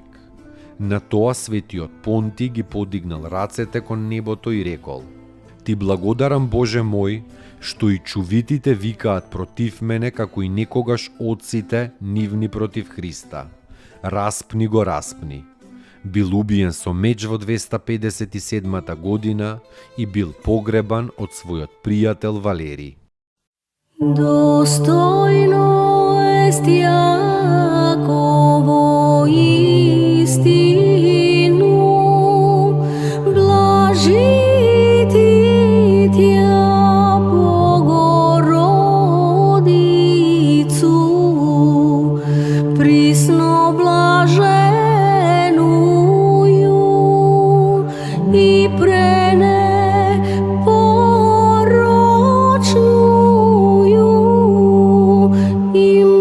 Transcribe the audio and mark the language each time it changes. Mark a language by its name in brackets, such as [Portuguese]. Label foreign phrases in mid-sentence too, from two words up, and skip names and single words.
[Macedonian] На тоа светиот Понти ги подигнал рацете кон небото и рекол: Ти благодарам Боже мој, што и чувитите викаат против мене како и некогаш отците нивни против Христа. Распни го, распни. Бил убиен со меч во 257 година и бил погребан од својот пријател Валерий. [Church Slavic] Достойно ест Јаково истину, блажити тја Богородицу, присно блаженују и пренепорочнују и